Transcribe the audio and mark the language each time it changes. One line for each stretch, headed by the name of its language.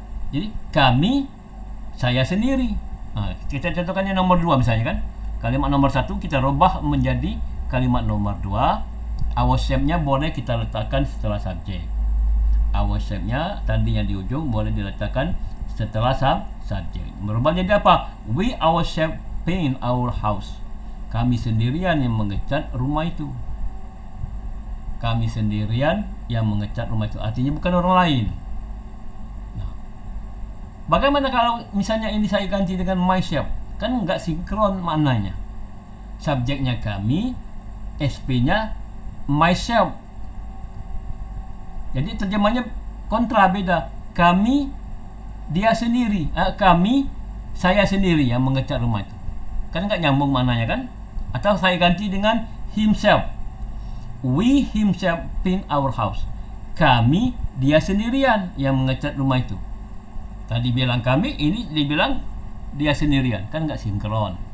Indonesian: Jadi kami, saya sendiri. Nah, kita contohkan yang nomor 2 misalnya kan. Kalimat nomor 1 kita rubah menjadi kalimat nomor 2. Ourselves-nya boleh kita letakkan setelah subjek. Ourselves-nya tadi yang di ujung boleh diletakkan setelah subjek. Merubah jadi apa?
English: We ourselves paint our house.
Indonesian: Kami sendirian yang mengecat rumah itu. Kami sendirian yang mengecat rumah itu. Artinya bukan orang lain. Nah, bagaimana kalau misalnya ini saya ganti dengan myself? Kan nggak sinkron maknanya. Subjeknya kami, SP-nya myself. Jadi terjemahnya kontra, beda. Kami, dia sendiri. Kami, saya sendiri yang mengecat rumah itu. Kan nggak nyambung maknanya kan? Atau saya ganti dengan himself.
English: We himself paint our house.
Indonesian: Kami, dia sendirian yang mengecat rumah itu. Tadi bilang kami, ini dibilang dia sendirian. Kan nggak sinkron.